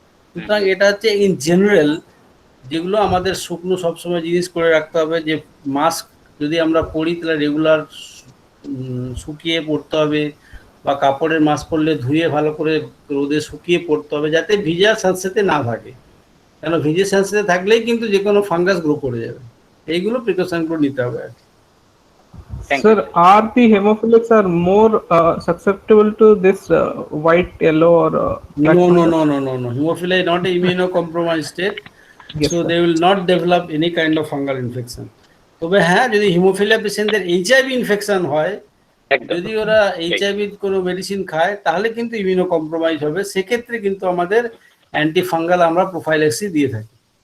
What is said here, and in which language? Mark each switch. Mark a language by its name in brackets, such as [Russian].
[Bangla] সুতরাং এটা হচ্ছে ইন জেনারেল যেগুলো আমাদের শুকনো সবসময় জিনিস করে রাখতে হবে, যে মাস্ক যদি আমরা পরি তাহলে রেগুলার শুকিয়ে পড়তে হবে, বা কাপড়ের মাস্ক পরলে ধুয়ে ভালো করে রোদে শুকিয়ে পড়তে হবে, যাতে ভিজা স্যাঁতসেঁতে না থাকে। কেন ভিজে স্যাঁতসেঁতে থাকলেই কিন্তু যে কোনো ফাঙ্গাস গ্রো করে যাবে। এইগুলো প্রিকশনগুলো নিতে হবে আর কি। [English] Sir, are the hemophilics are more susceptible to this white, yellow, or black fungus? No. Hemophilia is not an immunocompromised state, Yes, so sir. they will not develop any kind of fungal infection. [Bangla] তবে হ্যাঁ, যদি haemophilia পেশেন্টদের HIV infection হয়, যদি ওরা HIV কোনো medicine খায়, তাহলে কিন্তু ইমিউনো কম্প্রোমাইজ হবে। সেক্ষেত্রে কিন্তু আমাদের অ্যান্টি ফাঙ্গাল আমরা প্রোফাইল্যাক্সি দিয়ে থাকি।